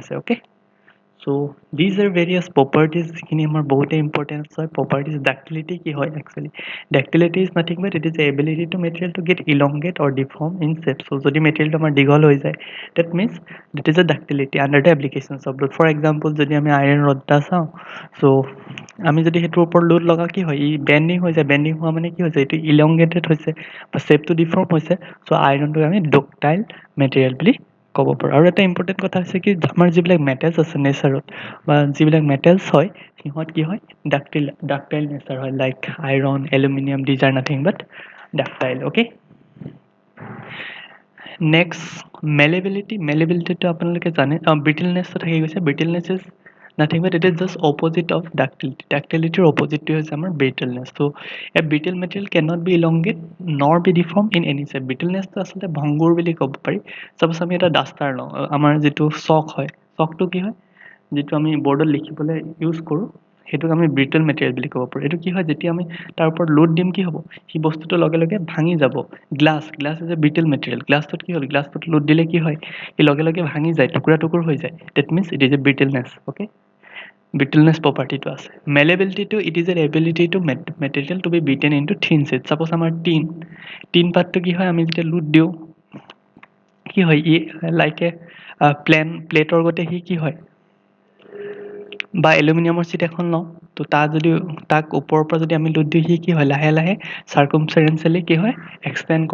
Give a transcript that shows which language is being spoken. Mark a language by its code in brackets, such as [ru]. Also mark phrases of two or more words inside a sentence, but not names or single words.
[en] Okay, so these are various properties [as] যিখিনি আমাৰ বহুতে ইম্পৰ্টেণ্ট হয়। [en] properties ductility [as] কি হয় actually? [en] Ductility is nothing but it is the ability to material to get elongate or deform in shape. So [as] যদি materialটো আমাৰ দীঘল হৈ যায় [en] that means that is a ductility under the applications of load. For example [as] যদি আমি [en] iron rod [as] এটা চাওঁ, so আমি যদি সেইটোৰ ওপৰত লোড লগাওঁ কি হয়, ই বেণ্ডিং হৈ যায়। বেণ্ডিং হোৱা মানে কি হৈছে, এইটো ইলংগেটেড হৈছে বা শ্বেপটো ডিফৰ্ম হৈছে। চ' আইৰণটোক আমি [en] ductile material [as] বুলি ক'ব পাৰোঁ। আৰু এটা ইম্পৰ্টেণ্ট কথা হৈছে কি আমাৰ যিবিলাক মেটেলছ আছে নেচাৰত বা যিবিলাক মেটেলছ হয় সিহঁত কি হয়, [en] ductile nature [as] হয়। [en] like iron, aluminium, these are nothing but ductile. okay, next malleability. [as] মেলেবিলিটিটো আপোনালোকে জানে, ব্ৰিটেলনেছটো থাকি গৈছে। [en] brittleness is nothing but it is just opposite of ductility. [as] ডাক্টিলিটিৰ অপজিটটো হৈছে আমাৰ ব্ৰিটেলনেছ। [en] so a brittle material can not be elongate nor be deform in any shape. [as] ব্ৰিটেলনেছটো আচলতে ভংগুৰ বুলি ক'ব পাৰি। চাপ'জ আমি এটা ডাষ্টাৰ লওঁ, আমাৰ যিটো চক হয়, চকটো কি হয়, যিটো আমি বৰ্ডত লিখিবলৈ ইউজ কৰোঁ সেইটোক আমি [en] brittle material [as] বুলি ক'ব পাৰোঁ। এইটো কি হয়, যেতিয়া আমি তাৰ ওপৰত লোড দিম কি হ'ব, সেই বস্তুটো লগে লগে ভাঙি যাব। [en] glass is a brittle material. [as] গ্লাছটোত কি হ'ল, গ্লাছটোত লোড দিলে কি হয়, সি লগে লগে ভাঙি যায়, টুকুৰা টুকুৰ হৈ যায়। [en] that means it is a brittleness. okay, [as] ব্ৰিটেলনেছ প্ৰপাৰ্টিটো আছে। [en] মেলেবিলিটিটো it is a ability to material to be beaten into thin sheet। [as] ছাপ'জ আমাৰ টিন পাতটো কি হয়, আমি যেতিয়া লোড দিওঁ কি হয়, ই [en] like a [as] প্লেটৰ গতে সি কি হয়, বা এলুমিনিয়ামৰ শ্বীট এখন লওঁ, তো তাক ওপৰৰ পৰা যদি আমি লোড দিওঁ সি কি হয়, লাহে লাহে চাৰ্কামফাৰেঞ্চিয়েলি কি হয়, এক্সপেণ্ড কৰে।